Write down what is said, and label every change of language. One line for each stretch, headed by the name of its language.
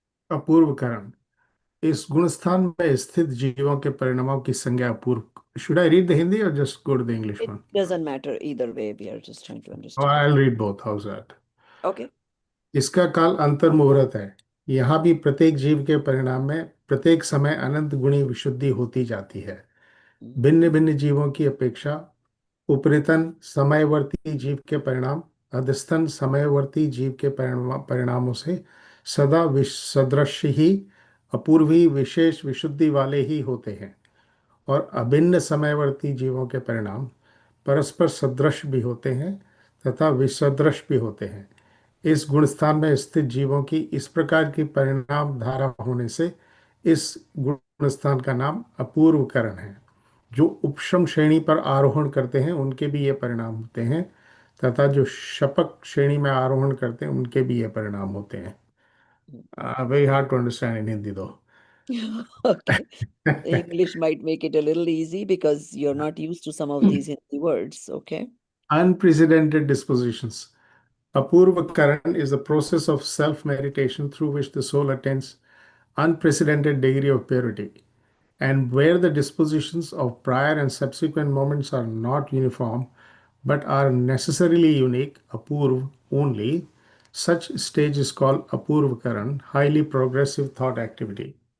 Hindi: अपूर्व करण इस गुणस्थान में स्थित जीवों के परिणामों की संज्ञा अपूर्व.
English: Should I read the Hindi or just go to the English It one? doesn't matter either way. We are just trying to Oh, understand. I'll read both. How's that? Okay.
Hindi: इसका काल अंतर्मुहूर्त है. यहाँ भी प्रत्येक जीव के परिणाम में प्रत्येक समय अनंत गुणी विशुद्धि होती जाती है. भिन्न भिन्न जीवों की अपेक्षा उपरितन समयवर्ती जीव के परिणाम अधस्तन समयवर्ती जीव के परिणामों से सदा सदृश ही अपूर्वी विशेष विशुद्धि वाले ही होते हैं, और अभिन्न समयवर्ती जीवों के परिणाम परस्पर सदृश भी होते हैं तथा विसदृश भी होते हैं। इस गुणस्थान में स्थित जीवों की इस प्रकार की परिणाम धारा होने से इस गुणस्थान का नाम अपूर्वकरण है। जो उपशम श्रेणी पर आरोहण करते हैं उनके भी ये परिणाम होते हैं, तथा जो शपक श्रेणी में आरोहण करते हैं उनके भी ये परिणाम होते हैं।
English: Very hard to understand in Hindi दो। Okay. English might make it a little easy because you're not used to some of these Hindi words. Okay. Unprecedented dispositions. Apurva Karan is the process of self-meditation through which the soul attains unprecedented degree of purity, and where the dispositions of prior and subsequent moments are not uniform but are necessarily unique, apurv only, such stage is called apurva karan, highly progressive thought activity.